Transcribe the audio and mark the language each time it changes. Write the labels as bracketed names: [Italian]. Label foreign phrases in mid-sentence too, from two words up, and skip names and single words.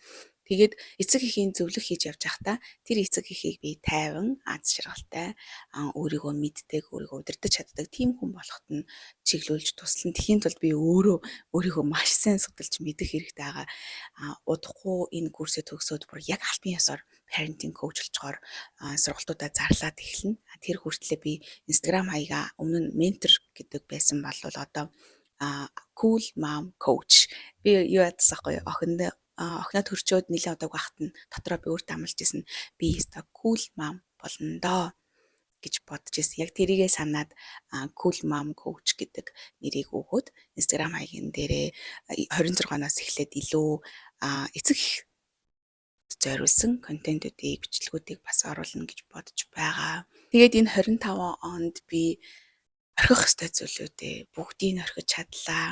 [Mongolian] Тэгээд эцэг эхийн зөвлөх хийж явж байхдаа тэр эцэг эхийг би тайван, аз жаргалтай, өөрийгөө мэддэг, өөрийгөө удирдах чаддаг тийм хүн болоход нь чиглүүлж туслан. Тэхийн тулд би өөрийгөө маш сайн судалж мэдэх хэрэгтэй байгаа. Удахгүй энэ курсээ төгсөөд бүр яг албан ёсоор [English] parenting coach [Mongolian] болчоор сургалтуудаа зарлаад эхэлнэ. Тэр хүртлээр би Instagram хаягаа өмнө нь mentor гэдэг байсан бол одоо [English] cool mom [Mongolian] coach би юу ядсахгүй охиноо төрчөөд нэлээд удааг байхад нь дотроо би өөртөө амлаж исэн би өстой cool mom болно доо гэж бодож исэн. Яг тэрийгээ санаад cool mom coach гэдэг нэрийг өгөөд Instagram хаягийн дээрээ 26-наас эхлээд илүү эцэг зориулсан контентуудыг, бичлэгүүдийг бас оруулна гэж бодож байгаа. Тэгээд энэ 25 онд би орхих ёстой зүйлүүдээ бүгдийг нь орхиж чадлаа.